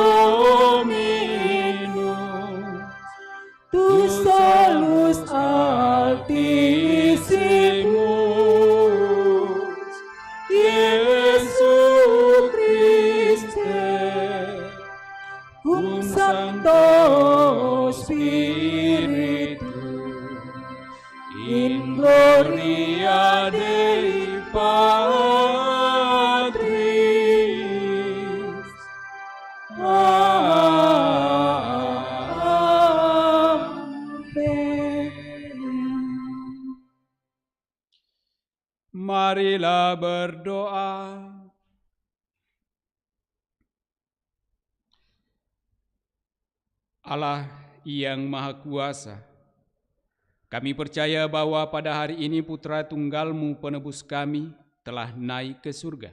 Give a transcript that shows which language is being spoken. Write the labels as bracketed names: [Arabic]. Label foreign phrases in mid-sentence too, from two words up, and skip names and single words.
[Latin] Dominus, tu solus Altissimus, Iesu Christe, cum Sancto Spiritu, in gloria Dei Patris. Amen. [Indonesian] Marilah berdoa. Allah yang Maha Kuasa, kami percaya bahwa pada hari ini Putra Tunggal-Mu penebus kami telah naik ke surga.